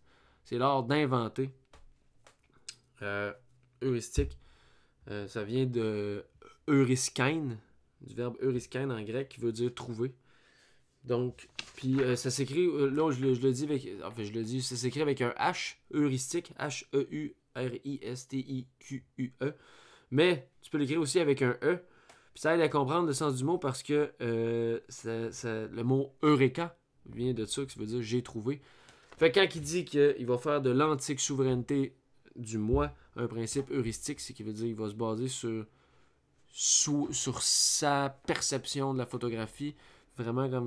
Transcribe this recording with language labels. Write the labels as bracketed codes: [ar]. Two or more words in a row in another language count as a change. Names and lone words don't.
[fr] C'est l'art d'inventer. Heuristique, ça vient de euriskein, du verbe euriskein en grec, qui veut dire trouver. Donc, puis ça s'écrit, là je le dis avec, enfin je le dis, ça s'écrit avec un H, heuristique, H-E-U-R-I-S-T-I-Q-U-E. Mais tu peux l'écrire aussi avec un E. Puis ça aide à comprendre le sens du mot parce que le mot eureka vient de ça, qui veut dire j'ai trouvé. Fait que quand il dit qu'il va faire de l'antique souveraineté du moi un principe heuristique, c'est qu'il veut dire qu'il va se baser sur sa perception de la photographie, vraiment comme.